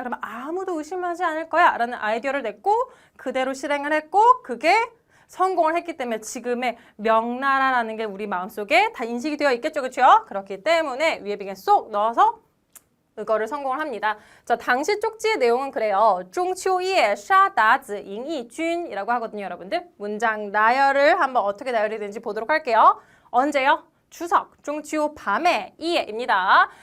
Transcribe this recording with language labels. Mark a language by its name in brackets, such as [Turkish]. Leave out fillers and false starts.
[Korean] 그러면 아무도 의심하지 않을 거야 라는 아이디어를 냈고 그대로 실행을 했고 그게 성공을 했기 때문에 지금의 명나라라는 게 우리 마음속에 다 인식이 되어 있겠죠. 그렇죠? 그렇기 때문에 위에빙에 쏙 넣어서 이거를 성공을 합니다. 자, 당시 쪽지의 내용은 그래요. [Chinese] 中秋夜杀鞑子迎义军 [Korean] 이라고 하거든요, 여러분들. 문장 나열을 한번 어떻게 나열이 되는지 보도록 할게요. 언제요? 추석, 중秋밤에 이에입니다.